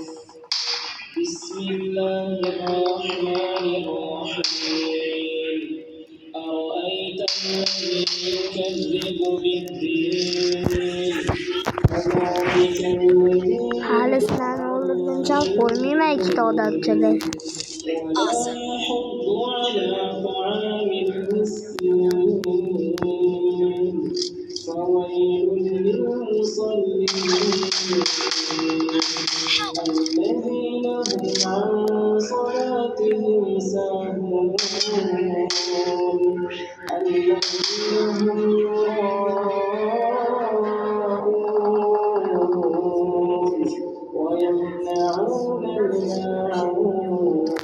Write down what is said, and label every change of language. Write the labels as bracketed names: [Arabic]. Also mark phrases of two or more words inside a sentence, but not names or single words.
[Arabic] بسم الله الرحمن الرحيم. أرأيت الذي يكذب بالدين فذلك الذي [Uzbek] Hali sizlarni o'ldirguncha qo'ymayman ikkita odamchilik. [Arabic] ولا يحض على طعام المسكين فويل للمصلين الذين هم عن صلاتهم ساهون الذين هم يراءون ويمنعون الماعون.